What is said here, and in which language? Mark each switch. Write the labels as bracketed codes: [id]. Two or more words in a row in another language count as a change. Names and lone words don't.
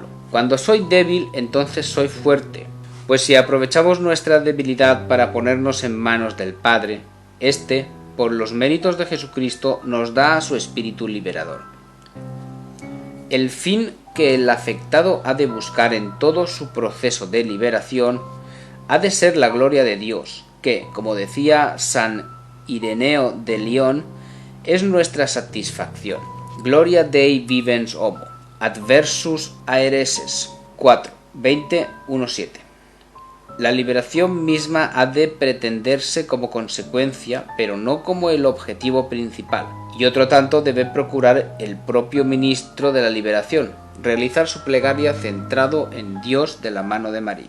[es] Cuando soy débil, entonces soy fuerte. Pues si aprovechamos nuestra debilidad para ponernos en manos del Padre, éste, por los méritos de Jesucristo, nos da a su Espíritu liberador. El fin que el afectado ha de buscar en todo su proceso de liberación ha de ser la gloria de Dios, que, como decía San Ireneo de León, es nuestra satisfacción. [la] Gloria Dei vivens homo, adversus aereses, 4, 20, 1-7. [es] La liberación misma ha de pretenderse como consecuencia, pero no como el objetivo principal, y otro tanto debe procurar el propio ministro de la liberación, realizar su plegaria centrado en Dios de la mano de María.